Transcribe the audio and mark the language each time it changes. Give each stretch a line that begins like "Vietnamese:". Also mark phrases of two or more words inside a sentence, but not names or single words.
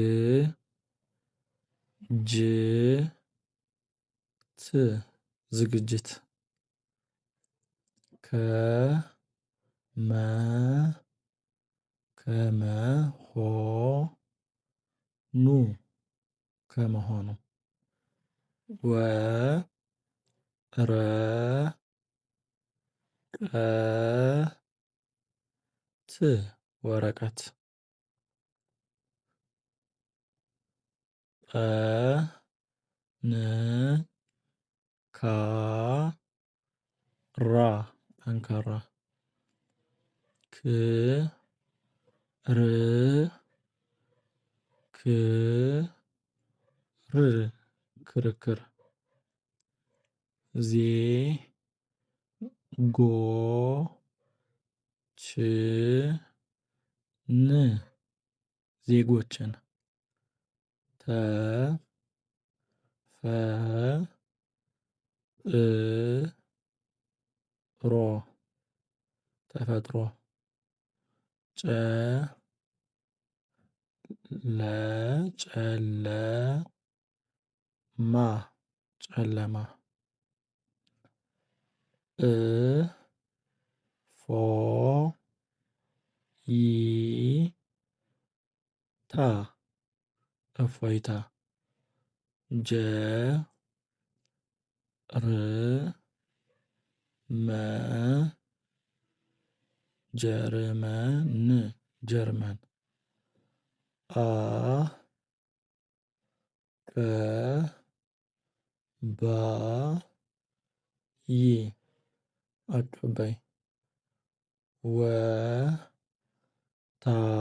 Amharic: ጅ ት ዝግጅት። ከ መ ሆ ኑ ከመሆኑ። ወ ረ ቀ ት ወረቀት። ጠ ን ካ ራ ጠንካራ። ክ ር ክ ር ክርክር። ዜ ጎ ች ን ዜጎችን። ተ ፈ ሮ ተፈጥሮ። ጨ ለ ጨለማ ጨለማ። ፎ ይ ታ እፎይታ። ጀ ር መ ጀርመን ጀርመን። አ ቀ ባ ይ አቀባይ። ወ ታ